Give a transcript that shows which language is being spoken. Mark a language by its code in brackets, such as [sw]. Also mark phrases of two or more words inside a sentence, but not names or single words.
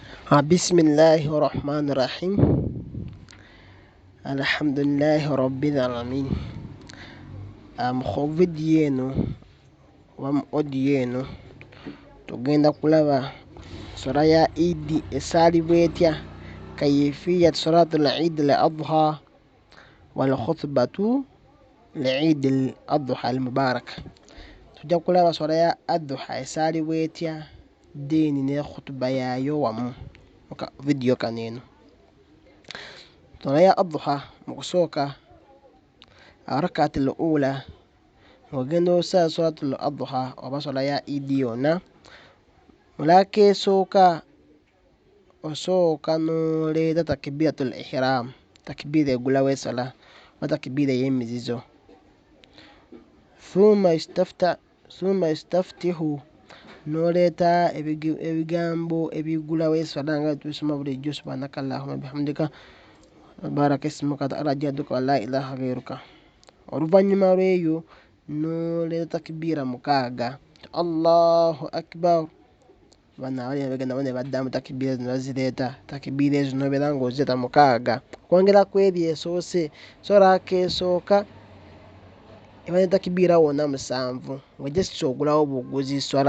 [ar] بسم الله الرحمن الرحيم. الحمد لله رب العالمين. [lg] Mu video eno oba mu audio eno tugenda kulaba swala ya Eid esaalibwa etya, [ar] كيفية صلاة عيد الأضحى والخطبة لعيد الأضحى المبارك. [lg] Tujja kulaba swala ya Adha esaalibwa etya, then ne khutba yaayo wamu mu video kano eno. Swala ya Adha mu kusooka [ar] الركعة الأولى [lg] ng'ogenda osala [ar] صلاة الأضحى [lg] oba swala ya Eid yonna, mu raka esooka osooka n'oleeta [ar] تكبيرة الإحرام, [lg] takbira egulawo esala oba takbira ey'emizizo. [ar] ثم يستفتح, [lg] n'oleeta ebigambo ebigulawo esala nga tubisoma bulijjo, [ar] سبحانك اللهم وبحمدك تبارك اسمك وتعالى جدك ولا إله غيرك. [lg] Oluvannyuma lw'eyo n'oleeta takbira mukaaga, [ar] الله أكبر. [lg] Bano abali bagenda ne baddamu takbira zino bazireeta, takbira ezo n'obeera ng'ozireeta mukaaga okwongera ku ebyo esoose. So raka esooka eba ne takbira wonna musanvu, nga just ogulawo buguzi swala.